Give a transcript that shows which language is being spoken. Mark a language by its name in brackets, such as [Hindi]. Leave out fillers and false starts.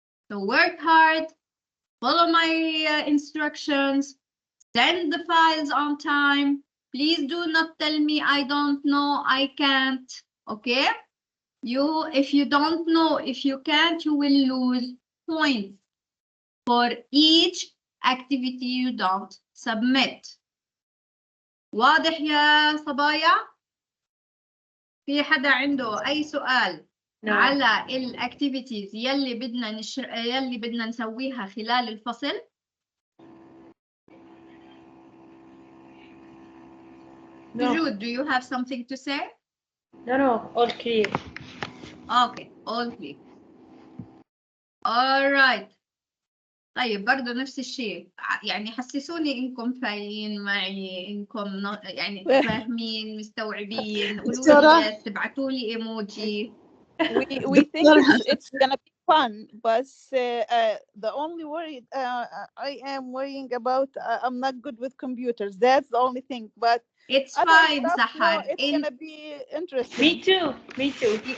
[English] So work hard, follow my instructions, send the files on time. Please do not tell me I don't know, I can't. Okay? If you don't know, if you can't, you will lose points for each activity you don't submit. [Arabic] واضح يا صبايا؟ في حدا عنده أي سؤال على الأكتيفيتيز يلي بدنا نسويها خلال الفصل؟ [English] Jude, do you have something to say? No, all clear. Okay, all clear. All right. [Arabic] طيب برضه نفس الشيء، يعني حسسوني انكم فاهمين معي، انكم يعني فاهمين مستوعبين. قولوا لي يس، ابعثوا لي ايموجي. [English] We think it's gonna be fun, but the only worry I am worrying about, I'm not good with computers. That's the only thing. But it's fine, Sahar. It's gonna be interesting. Me too.